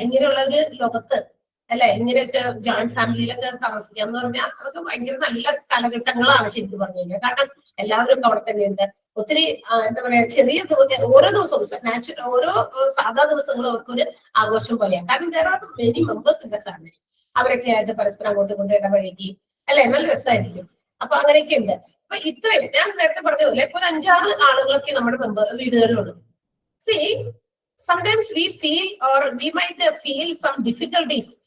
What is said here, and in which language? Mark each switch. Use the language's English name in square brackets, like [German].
[Malayalam] ഇങ്ങനെയുള്ള ഒരു ലോകത്ത് അല്ലെ ഇങ്ങനെയൊക്കെ ജോയിന്റ് ഫാമിലിയിലൊക്കെ താമസിക്കാന്ന് പറഞ്ഞാൽ അതൊക്കെ ഭയങ്കര നല്ല കാലഘട്ടങ്ങളാണ് ശരിക്കും പറഞ്ഞു കഴിഞ്ഞാൽ. കാരണം എല്ലാവരും അവിടെ തന്നെയുണ്ട്. ഒത്തിരി എന്താ പറയാ, ചെറിയ ഓരോ ദിവസവും ഓരോ സാധാ ദിവസങ്ങളും അവർക്കൊരു ആഘോഷം പോലെയാണ്. കാരണം [English] there are many members in the family. [Malayalam] അവരൊക്കെ ആയിട്ട് പരസ്പരം അങ്ങോട്ടും ഇങ്ങോട്ടും ഇടപഴകി അല്ലെ, നല്ല രസമായിരിക്കും. അപ്പൊ അങ്ങനെയൊക്കെ ഉണ്ട്. അപ്പൊ ഇത്രയും ഞാൻ നേരത്തെ പറഞ്ഞതുപോലെ ഇപ്പൊ ഒരു 5-6 ആളുകളൊക്കെ നമ്മുടെ വീടുകളിലുള്ളൂ. [English] See, sometimes we feel or we might feel some difficulties.